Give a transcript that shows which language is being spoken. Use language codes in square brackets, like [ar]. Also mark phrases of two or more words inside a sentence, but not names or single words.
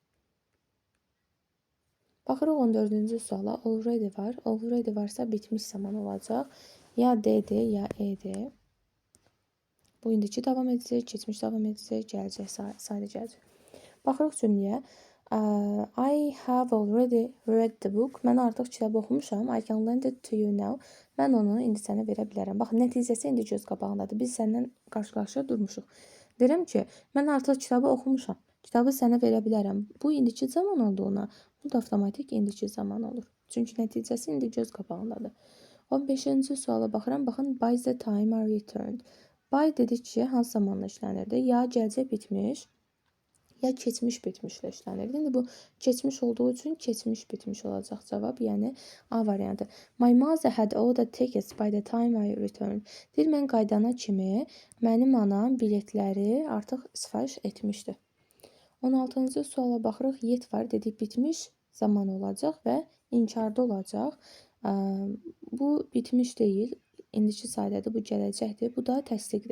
[az] Baxırıq 14-cü suala. Already var. Already varsa bitmiş zaman olacaq. Ya D-dir, ya E-dir. Bu indiki davam edəcək, keçmiş davam edəcək, gələcək, sadə gələcək. Baxırıq cümləyə. [en] I have already read the book. [az] Mən artıq kitabı oxumuşam. [en] I can lend it to you now. [az] Mən onu indi sənə verə bilərəm. Baxın, nəticəsi indi göz qabağındadır. Biz səndən qarşı-qarşıya durmuşuq. Deyirəm ki, mən artıq kitabı oxumuşam. Kitabı sənə verə bilərəm. Bu indiki zaman olduğuna, bu da avtomatik indiki zaman olur. Çünki nəticəsi indi göz qabağındadır. 15-ci suala baxıram. Baxın, [en] by the time I returned. [az] By dedik ki, hansı zamanla işlənirdi? Ya gələcək bitmiş, ya keçmiş bitmişlə işlənirdi. İndi bu keçmiş olduğu üçün keçmiş bitmiş olacaq cavab, yəni A variantı. [en] My mother had ordered tickets by the time I returned. [az] Deyir, mən qaydana kimi mənim anam biletləri artıq sifariş etmişdi. 16-cı suala baxırıq. Yet var, dedik bitmiş zaman olacaq və inkarda olacaq. Bu bitmiş deyil, indiki sayədir, bu gələcəkdir, bu da təsdiqdir.